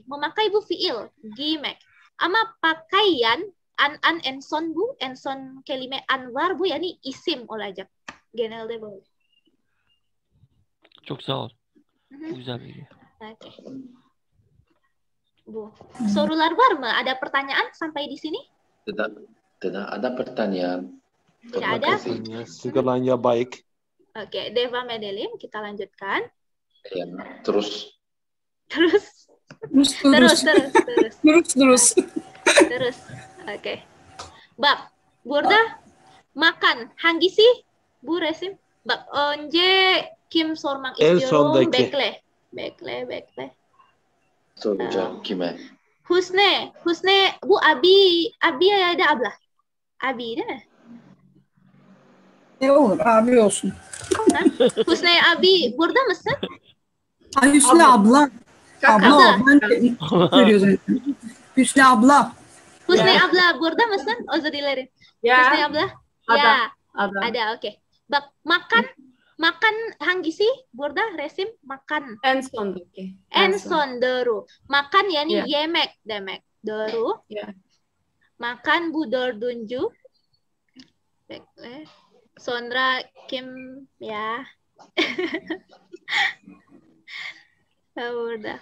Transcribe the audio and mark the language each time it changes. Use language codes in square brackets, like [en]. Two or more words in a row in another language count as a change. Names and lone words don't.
[tr] Memakai bu fiil. Giymek. Ama pakaian en son bu. En son kelime Anwar bu yani isim olacak. Genelde böyle. Çok sağ ol. Hı hı. Güzel bilgi. Oke. Bu. Sorular var mı? [id] Ada pertanyaan sampai di sini? Tidak ada pertanyaan. Tidak Terima ada? kasih. Segalanya baik. [tr] Oke, Devam edelim. [id] Kita lanjutkan. Ya, terus Terus. Terus. Terus. Oke. [tr] Bak, burada makan. Hangisi? Bu resim. Bak, önce kim sormak En istiyorum? sondaki. Bekle. soracağım kime? Husne, bu Abi ya da abla? Abi değil mi? Olur abi olsun. Ha? Husne abi burada mısın? Ay Hüsnü abla. Abla o. Abla. Ben de söylüyorum. Hüsnü abla. Husne abla burada mısın? Özür dilerim. Ya. Husne abla? [id] Ada. [tr] Ya, [id] Ada. [tr] ada oke. Bak, makan hangisi? Burada resim makan. En sondaki. En son doğru. Makan yani Ya. yemek demek. Doğru. Ya. Makan bu dördüncü. Bekle. Sonra kim ya? Burada.